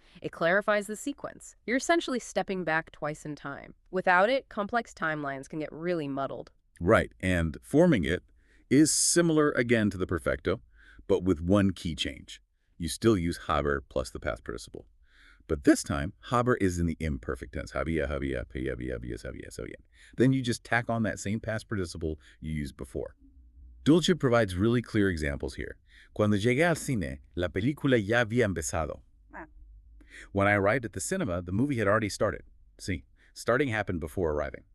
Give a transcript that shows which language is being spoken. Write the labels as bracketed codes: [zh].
[en] It clarifies the sequence. You're essentially stepping back twice in time. Without it, complex timelines can get really muddled. Right, and forming it is similar again to the perfecto, but with one key change. You still use haber plus the past participle. But this time, haber is in the imperfect tense. [es] Había, había, había, había, sabía. [en] Then you just tack on that same past participle you used before. Dulce provides really clear examples here. [es] Cuando llegué al cine, la película ya había empezado. [en] When I arrived at the cinema, the movie had already started. See, starting happened before arriving.